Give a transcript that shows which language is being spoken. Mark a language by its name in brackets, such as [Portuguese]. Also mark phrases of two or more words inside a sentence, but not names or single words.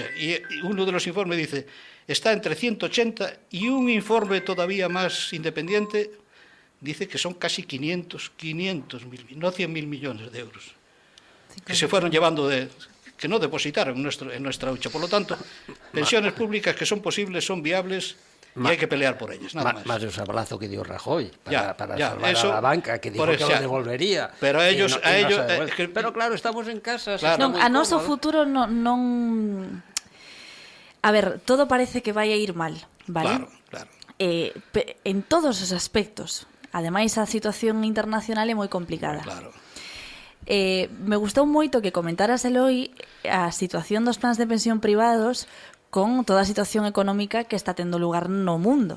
[Spanish] Y uno de los informes dice, está entre 180 y un informe todavía más independiente dice que son casi 500.000, no 100.000 millones de euros, que se fueron llevando que no depositaron en nuestra hucha. Por lo tanto, pensiones públicas que son posibles, son viables, y hay que pelear por ellas, nada más. Más el sablazo que dio Rajoy para salvar eso, a la banca, que dijo que lo devolvería. Pero a ellos... pero claro, estamos en casa. [Galician] Claro. A noso futuro non... A ver, todo parece que vai a ir mal, vale? Claro. En todos os aspectos. Ademais, a situación internacional é moi complicada. Claro. Me gustou moito que comentaras, Eloi, a situación dos plans de pensión privados con toda a situación económica que está tendo lugar no mundo.